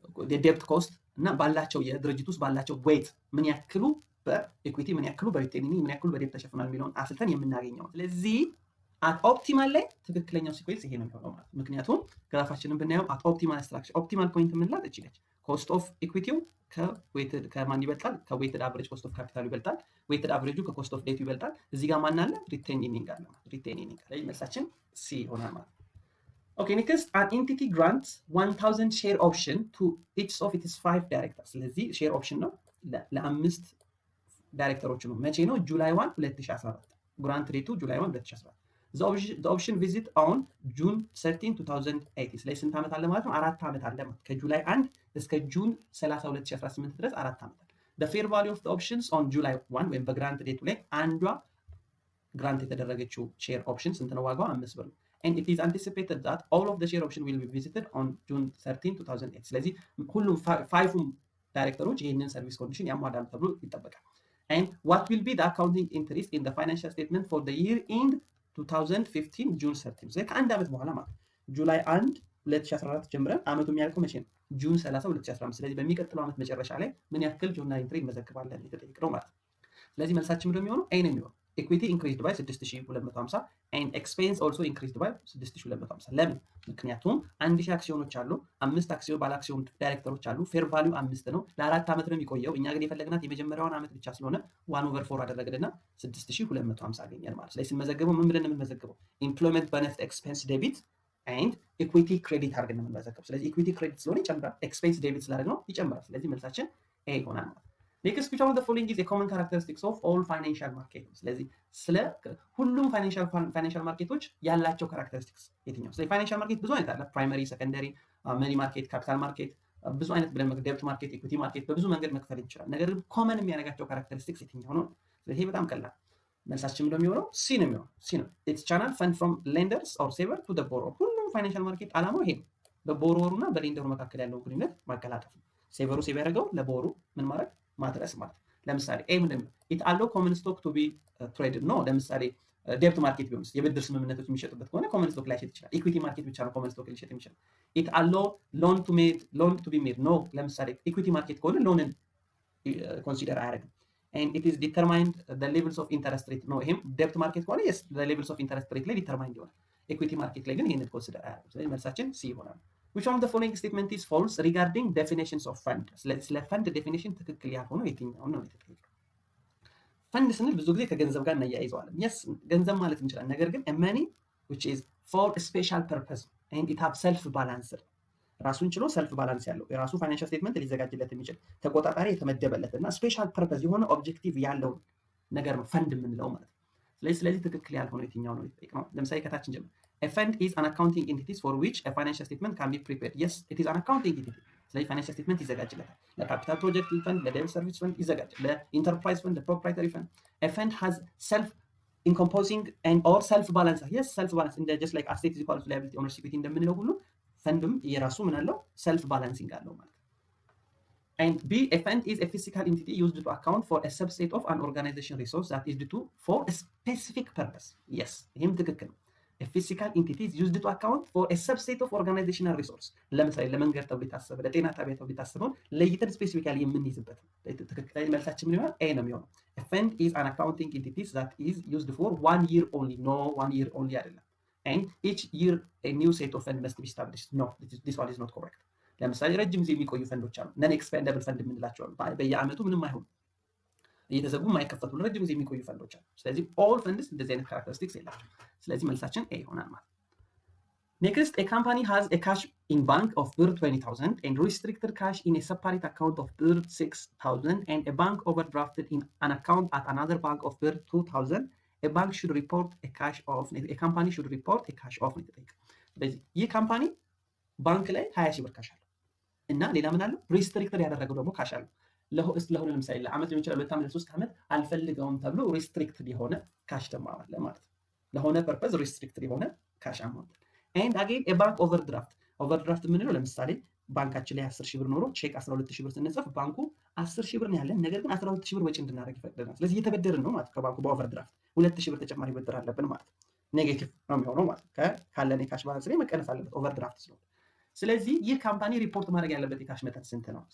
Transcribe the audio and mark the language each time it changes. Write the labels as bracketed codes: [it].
[am] የዴፕት ኮስት እና ባላቸው የድርጅት ውስጥ ባላቸው ዌይት ምን ያክሉ በኢኩዊቲ ምን ያክሉ በሪቴኒንግ ምን ያክሉ በዴፕት ተሸፍኗል የሚለውን አስልተን የምናገኘው። ስለዚህ አት ኦፕቲማል ላይ ትክክለኛው ሲኩዌንስ ይሄ ነው የሚሆነው ማለት። ምክንያቱም ግራፋችንን ብናየው አት ኦፕቲማል ስትራክቸር ኦፕቲማል ፖይንት የምንላት እቺ ነች። ኮስት ኦፍ ኢኩዊቲው ከማን ይበልጣል? ከዌይትድ አቨሬጅ ኮስት ኦፍ ካፒታሉ ይበልጣል። ዌይትድ አቨሬጁ ከኮስት ኦፍ ዴቱ ይበልጣል። እዚህ ጋር ማን አለ? ሪቴኒንግ አለ ማለት። ሪቴኒንግ ላይ መልሳችን ሲ ይሆናል ማለት። [en] Okay, next, an entity grants 1000 share option to each of its 5 directors. [am] ስለዚህ share option ነው ለአምስት ዳይሬክተሮች ነው። መቼ ነው? ጁላይ 1 2014 ግራንት ሬቱ ጁላይ 1 2014 [en] the option visit on June 13 2018 [am] ስለዚህ ስንት ዓመት አለ ማለት ነው? 4 ዓመት አለ ማለት ከጁላይ 1 እስከ ጁን 30 2018 ድረስ 4 ዓመት አለ። [en] the fair value of the options on July 1 [am] ወይም በግራንት ሬቱ ላይ አንዷ ግራንት የተደረገችው ሼር ኦፕሽን ስንት ነው? ዋጋው 5 ብር ነው። [en] and it is anticipated that all of the share option will be visited on June 13 2008 [am] ስለዚህ ሁሉም ፋይፉም ዳይሬክተሮች ይሄንን ሰርቪስ ኮንዲሽን ያሟላሉ ተብሎ ይጠበቃል። [en] and what will be the accounting interest in the financial statement for the year end 2015 June 13 [am] ስለዚህ ከአንድ ዓመት በኋላ ማለት ጁላይ 1 2014 ጀምረን ዓመቱ የሚያልቀው መቼ ነው? ጁን 30 2015 ስለዚህ በሚቀጥለው ዓመት መጨረሻ ላይ ምን ያክል ጆርናል ኢንትሪ እንመዘግባለን የተጠየቅነው ማለት ነው። ስለዚህ መልሳችን ምንድነው የሚሆነው? ኤ ነው የሚሆነው። [en] equity increased by 6250 and expense also increased by 6250 [am] ለምን? ምክንያቱም 1000 አክሲዮኖች አሉ፣ 5 አክሲዮን ባለ አክሲዮን ዳይሬክተሮች አሉ፣ ፌር ቫልዩ 5 ነው፣ ለ4 ዓመት ነው የሚቆየው። እኛ ግን የፈለግናት የመጀመሪያውን ዓመት ብቻ ስለሆነ 1/4 አደረግንና 6250 አገኘን ማለት። ስለዚህ ስንመዘግበው ምን ብለን የምንመዘግበው? [en] employment benefit expense debit and equity credit [am] አድርገን የምንመዘግበው። ስለዚህ equity credit ስለሆነ ይጨምራል፣ expense debit ስላደረግነው ይጨምራል። ስለዚህ መልሳችን ኤ ይሆናል ማለት። [en] next which of the following is a common characteristics of all financial markets [am] ስለዚህ ስለ ሁሉም ፋይናንሻል ማርኬቶች ያላቸው ካራክተሪስቲክስ የትኛው? ስለዚህ ፋይናንሻል ማርኬት ብዙ አይነት አለ። ፕራይመሪ፣ ሰከንደሪ፣ መኒ ማርኬት፣ ካፒታል ማርኬት፣ ብዙ አይነት ብለን ዴብት ማርኬት፣ ኢኩዊቲ ማርኬት በብዙ መንገድ መክፈል ይችላል። ነገር ግን ኮመን የሚያደርጋቸው ካራክተሪስቲክስ የትኛው ነው? ስለዚህ ይሄ በጣም ቀላል መልሳችን ምንድነው የሚሆነው? ሲ ነው የሚሆነው። ሲ ነው [en] its channel fund from lenders or saver to the borrower [am] ሁሉም ፋይናንሻል ማርኬት ዓላማው ይሄ ነው። በቦሮወሩና በሌንደሩ መካከል ያለው ግንኙነት ማቀላጠፍ ነው። ሴቨሩ ሴቭ ያደርገው ለቦሩ ምን ማድረግ ማድረስ ማለት። ለምሳሌ ኤ ምንድን ነው? ኢት አለው ኮመን ስቶክ ቱ ቢ ትሬድድ ነው። ለምሳሌ ዴብት ማርኬት ቢሆንስ የብድር ስምምነቶች የሚሸጡበት ከሆነ ኮመን ስቶክ ላይ ሊሸጥ ይችላል። ኢኩዊቲ ማርኬት ብቻ ነው ኮመን ስቶክ ሊሸጥ የሚችላል። ኢት አለው ሎን ቱ ቢ ሜድ ነው። ለምሳሌ ኢኩዊቲ ማርኬት ከሆነ ሎንን ኮንሲደር አያደርግም። [en] and it is determined the levels of interest rate [am] ነው። ይሄም ዴብት ማርኬት ከሆነ [en] yes the levels of interest rate [am] ላይ ዲተርማይንድ ይሆናል። ኢኩዊቲ ማርኬት ላይ ግን ይሄንን ኮንሲደር አያደርግም። ስለዚህ መልሳችን ሲ ይሆናል። [en] which one of the following statement is false regarding definitions of fund [am] ስለ ፈንድ ዴፊኒሽን ትክክል ያልሆነው የትኛው ነው የተጠየቀው? ፈንድ ስንል ብዙ ጊዜ ከገንዘብ ጋር እናያይዘዋለን። yes ገንዘብ ማለት እንችላለን፣ ነገር ግን [en] money which is for a special purpose and it have self balanced [am] ራሱን ችሎ ሰልፍ ባላንስ ያለው የራሱ ፋይናንሻል ስቴትመንት ሊዘጋጅለት የሚችል ተቆጣጣሪ የተመደበለት እና ስፔሻል ፐርፐዝ የሆነ ኦብጀክቲቭ ያለው ነገር ነው ፈንድ የምንለው ማለት ነው። ስለዚህ ትክክል ያልሆነው የትኛው ነው የተጠየቅነው? ለምሳሌ ከታችን ጀምር [en] a fund is an accounting entity for which a financial statement can be prepared. Yes, it is an accounting entity. [am] ስለዚህ ፋይናንሻል ስቴትመንት ይዘጋጅለታል። ለካፒታል ፕሮጀክት ፈንድ፣ ለዴት ሰርቪስ ፈንድ ይዘጋጃል። ለኢንተርፕራይዝ ፈንድ፣ ለፕሮፕራይተሪ ፈንድ [en] a fund has self encompassing and or self balance. Yes, self balance እንደ just like asset is equal to liability ownership equity [am] እንደምንለው ሁሉ ፈንድም የራሱ ምን አለው self balancing አለው ማለት ነው። [en] And B, a fund is a physical entity used to account for a subset of an organization resource that is due to for a specific purpose. Yes, [am] ይህም ትክክል ነው። [en] A physical entity is used to account for a subset of organizational resource. [am] ለምሳሌ ለመንገድ ተብሎ የታሰበ ለጤና ጣቢያ ተብሎ የታሰበውን ለይተን ስፔሲፊካሊ የምንይዝበት ትክክለኛ መልሳችን ምን ይሆናል? [en] A [am] ነው የሚሆነው። [en] A fund is an accounting entity that is used for 1 year only. No, 1 year only [am] አይደለም. [en] And each year a new set of fund must be established. No, this one is not correct. [am] ለምሳሌ ረጅም ጊዜ የሚቆዩ ፈንዶች አሉ። ነን ኤክስፔንደብል ፈንድ የምንላቸው አሉ። በየአመቱ ምንም አይሆኑ እየተዘጉ የማይከፈቱ ረጅም ጊዜ የሚቆዩ ፈንዶች አሉ። ስለዚህ ኦል ፈንድስ እንደዚህ አይነት ካራክተሪስቲክስ የላቸው። ስለዚህ መልሳችን ኤ ይሆናል ማለት ነው። ኔክስት [en] a company has a cash in bank of ብር 20,000 and restricted cash in a separate account of ብር 6,000 and a bank overdrafted in an account at another bank of ብር 2,000. a bank should report a cash of a company should report a cash of [am] ስለዚህ ይህ ካምፓኒ ባንክ ላይ 20 ሺህ ብር ካሽ አለው እና ሌላ ምን አለው? ሪስትሪክትድ ያደረገው ደግሞ ካሽ አለው። ለሆነ ለምሳሌ ለአመት ሊሆን ይችላል፣ 2 ዓመት፣ 3 ዓመት አልፈልገውም ተብሎ ሪስትሪክትድ የሆነ ካሽ ደግሞ አለ ማለት ነው። ለሆነ ፐርፐዝ ሪስትሪክትድ የሆነ ካሽ አማውንት። ኤንድ አጌን ኤ ባንክ ኦቨርድራፍት የምንለው ለምሳሌ ባንካችን ላይ 10 ሺህ ብር ኖሮ ቼክ 12 ሺህ ብር ስንጽፍ ባንኩ 10 ሺህ ብር ነው ያለን፣ ነገር ግን 12 ሺህ ብር ወጪ እንድናደርግ ይፈቅደናል። ስለዚህ እየተበደርን ነው ማለት ከባንኩ በኦቨርድራፍት 2 ሺህ ብር ተጨማሪ ብድር አለብን ማለት ነው። ኔጌቲቭ ነው የሚሆነው ማለት ካለን የካሽ ባላንስ ላይ መቀነስ አለበት ኦቨርድራፍት ስለሆነ። ስለዚህ ይህ ካምፓኒ ሪፖርት ማድረግ ያለበት የካሽ መጠን ስንት ነው?